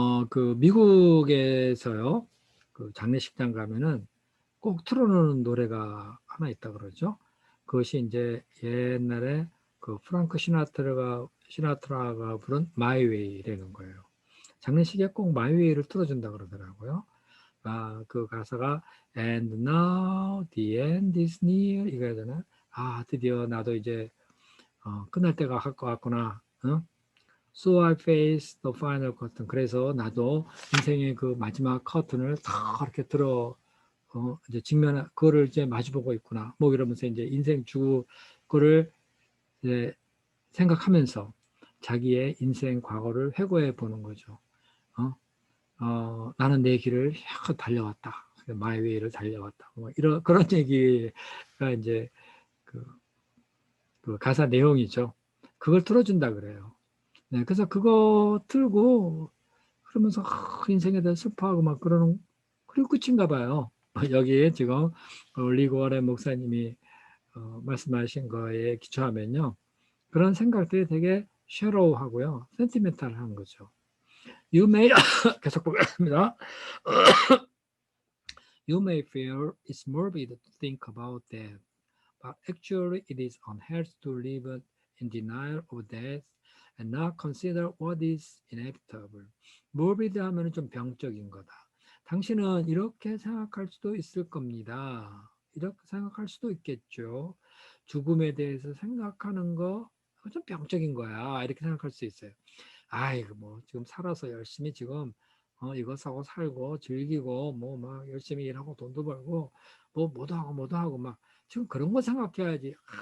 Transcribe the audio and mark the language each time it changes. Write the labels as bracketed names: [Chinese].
[Korean] 그 미국에서요. 그 장례식장 가면은 꼭 틀어놓는 노래가 하나 있다 그러죠. 그것이 이제 옛날에 그 프랑크 시나트라가 부른 마이 웨이라는 거예요. 장례식에 꼭 마이 웨이를 틀어준다 그러더라고요. 그 가사가 [English] And now the end is near [Korean] 이거잖아. 드디어 나도 이제 끝날 때가 갈 것 같구나. [English] So I face the final curtain. [Korean] 그래서 나도 인생의 그 마지막 커튼을 다 이렇게 이제 그거를 이제 마주보고 있구나. 뭐 이러면서 이제 인생 그거를 이제 생각하면서 자기의 인생 과거를 회고해 보는 거죠. 나는 내 길을 달려왔다. 마이 웨이를 달려왔다. 뭐 이런 그런 얘기가 이제 그, 그 가사 내용이죠. 그걸 틀어준다 그래요. 네, 그래서 그거 틀고 그러면서 인생에 대해 슬퍼하고 막 그러는 그리고 끝인가 봐요. 여기에 지금 리고 워렌 목사님이 말씀하신 거에 기초하면요. 그런 생각들이 되게 쉐로우하고요. 센티멘탈한 거죠. [English] You may [Korean] 계속 보겠습니다. [English] You may feel it's morbid to think about that, but actually it is unhealthy to live in denial of death and not consider what is inevitable. [Korean] morbid 하면 좀 병적인 거다. 당신은 이렇게 생각할 수도 있을 겁니다. 이렇게 생각할 수도 있겠죠. 죽음에 대해서 생각하는 거 좀 병적인 거야. 이렇게 생각할 수 있어요. 아이고 뭐 지금 살아서 열심히 지금 이거 사고 살고 즐기고 뭐 막 열심히 일하고 돈도 벌고 뭐 뭐도 하고 막 지금 그런 거 생각해야지.